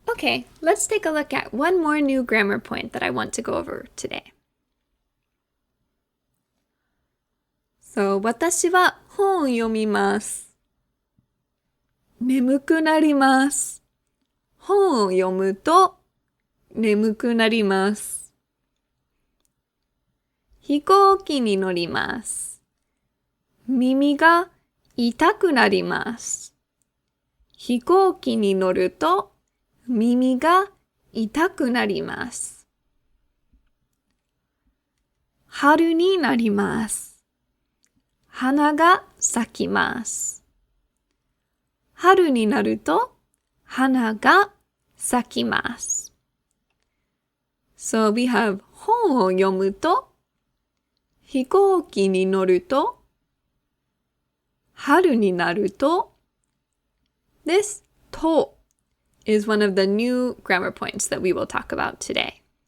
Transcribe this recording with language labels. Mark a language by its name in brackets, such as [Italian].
[English] Okay, let's take a look at one more new grammar point that I want to go over today. [Japanese] So, 私は本を読みます。眠くなります。本を読むと眠くなります。飛行機に乗ります。耳が痛くなります。飛行機に乗ると耳が痛くなります。春になります。花が咲きます。春になると花が咲きます。 [English] So we have [Japanese] 本を読むと、飛行機に乗ると、春になると、 [English] This と is one of the new grammar points that we will talk about today.